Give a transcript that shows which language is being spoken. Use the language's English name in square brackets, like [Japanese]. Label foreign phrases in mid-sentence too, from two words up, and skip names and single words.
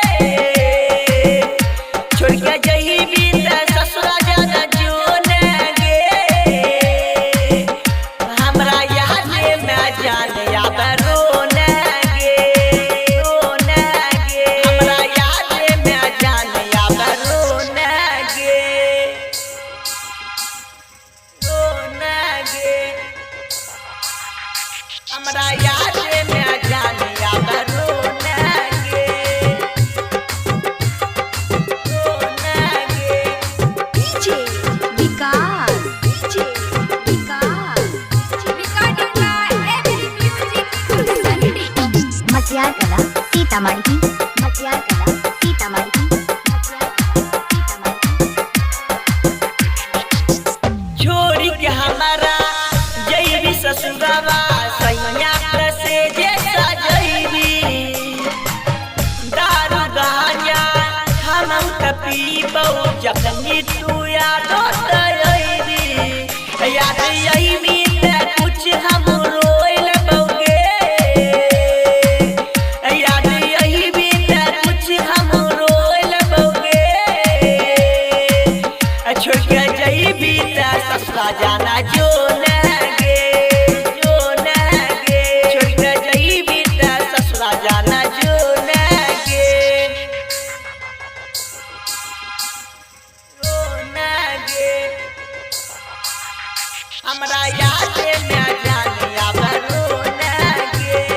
[Maithili] छोड़ के जइबी त ससुरा जाना जो लगे हमरा याद में जान याद रो लगे हमरा याद में जान याद रो लगे हमरा याद में जान याद रो लगे डीजे विकास [English] Recording by Every Music Facility. [Maithili] मटियार कला सीतामढ़ी मटियार कला सीतामढ़ी छोड़ी के हमारा जइबी ससुरवा सैया से जैसा जइबी दारू गांजा हम पीबो जखनी तू याद अइबी याद अइबी त कुछ हम रोइ लगोगे याद अइबी त कुछ हम रोइ लगोगे छोड़ के जइबी त ससुरा जाना जो लगे छोड़ के जइबी त ससुरा जाना जो लगे हमरा याद में जान याद रो लगे